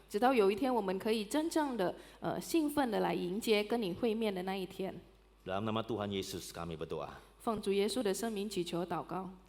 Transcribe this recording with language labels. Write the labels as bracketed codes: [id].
[zh] 直到有一天，我们可以真正的兴奋的来迎接跟你会面的那一天。 [id] Dalam nama Tuhan Yesus kami berdoa. [zh] 奉主耶稣的圣名祈求祷告，